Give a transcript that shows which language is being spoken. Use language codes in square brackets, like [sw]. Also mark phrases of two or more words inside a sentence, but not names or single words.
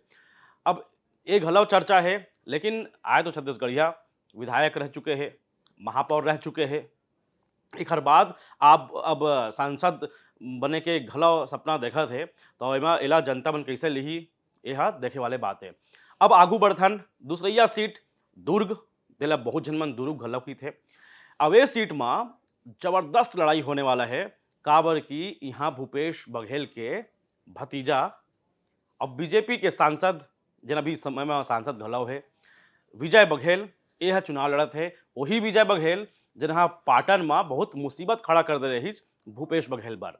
[hne] अब एक घलव चर्चा है, लेकिन आए तो छत्तीसगढ़िया विधायक रह चुके हैं, महापौर रह चुके हैं। एकर बाद आप अब सांसद बने के घलौ सपना देखत हे, तो एमा एला जनता मन कैसे लिही एहा देखे वाले बात है। अब आगू बढ़थन दूसरइया सीट दुर्ग, तेला बहुत झन मन दुर्ग घलौ की थे। अब ए सीट में जबरदस्त लड़ाई होने वाला है, काबर की यहाँ भूपेश बघेल के भतीजा अब बीजेपी के सांसद जेन अभी समय में सांसद घलौ है, विजय बघेल यह चुनाव लड़त है। वही विजय बघेल जहाँ पाटन में बहुत मुसीबत खड़ा कर दे रही भूपेश बघेल बर।